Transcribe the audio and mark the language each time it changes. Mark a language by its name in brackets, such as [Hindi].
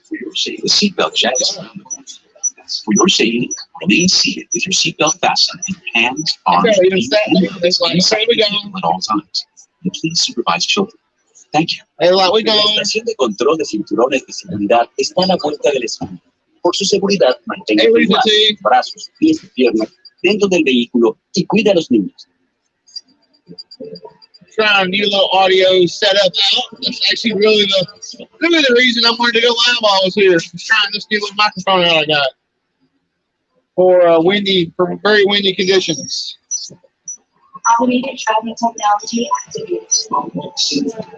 [English] For your safety, the seatbelt check is around the corner. For your safety, remain seated with your seatbelt fastened and your hands, arms, feet, and inside the vehicle at all times. And please supervise children. Thank you. [Spanish] La estación de control de cinturones de seguridad está a la vuelta del esquina. Por su seguridad, mantenga sus brazos, pies y piernas dentro del vehículo y cuide a los niños. [English] Trying a new little audio setup out. That's actually really the reason I wanted to go live while I was here. Just trying this new little microphone out I got for for very windy conditions. Automated driving technology activated.